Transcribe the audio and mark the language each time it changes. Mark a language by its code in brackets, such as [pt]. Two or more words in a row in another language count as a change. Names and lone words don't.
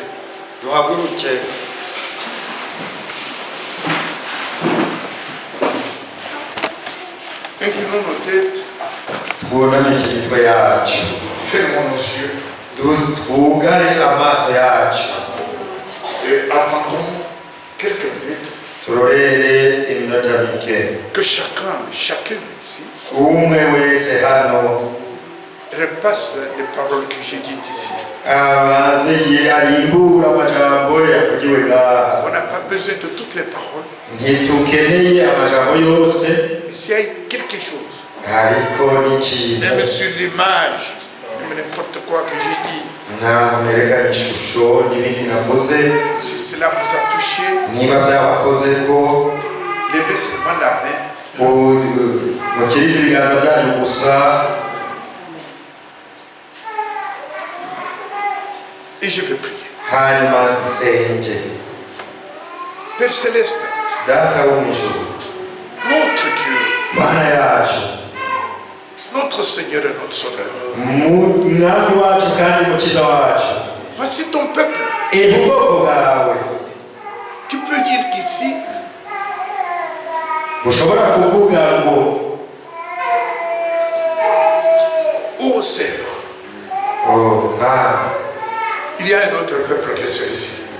[rw] duhaguruke [fr] Inclinons nos têtes. [rw] twuname imitwe yacu [fr] Fermons nos yeux. [rw] twugare amaso yacu [fr] Et attendons quelques minutes [rw] turorere iminota mike. [fr] que chacun ici [rw] umwe wese hano [fr] repasse les paroles que j'ai dites ici. [rw] abanze yimbura amajambo yavugiwe ngaha. [fr] On n'a pas besoin de toutes les paroles. [rw] ntitukeneye amajambo yose [fr] Mais s'il y a quelque chose, [rw] ariko n'ikintu [fr] même sur l'image, même n'importe quoi que j'ai dit, [rw] mwerekana ishusho n'ibindi navuze [fr] si cela vous a touché, [rw] niba byabakoze ko [fr] levez seulement la main. [rw] mukirize ibiganza byanyu gusa [fr] Et je vais prier. Père Céleste, notre Dieu, notre Seigneur et notre Sauveur, voici ton peuple qui peut dire qu'ici, ô Seigneur, il y a un autre peuple que celui-ci.